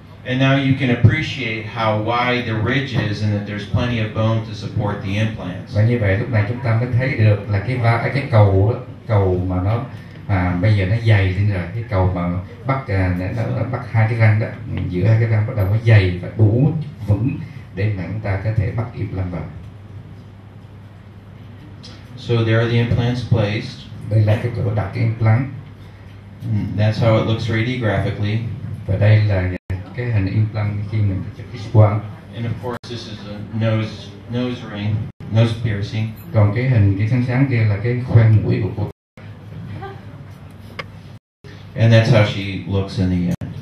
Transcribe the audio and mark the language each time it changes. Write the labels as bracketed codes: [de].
[en] And now you can appreciate how wide the ridge is and that there's plenty of bone to support the implants. [vi] Và như vậy lúc này chúng ta mới thấy được là cái cầu đó, cầu mà nó bây giờ nó dày lên rồi, cái cầu mà nó bắt hai cái răng đó, giữa hai cái răng bắt đầu nó dày và đủ vững để mà chúng ta có thể bắt implant vào. [en] So there are the implants placed. [vi] Đây là cái chỗ đặt cái implant. [en] That's how it looks radiographically. [vi] Và đây là cái hình implant khi mình chụp X-quang. [en] And of course this is a nose ring, nose piercing. [vi] Còn cái hình cái sáng kia là cái khoang mũi của cô. [en] And that's how she looks in the end.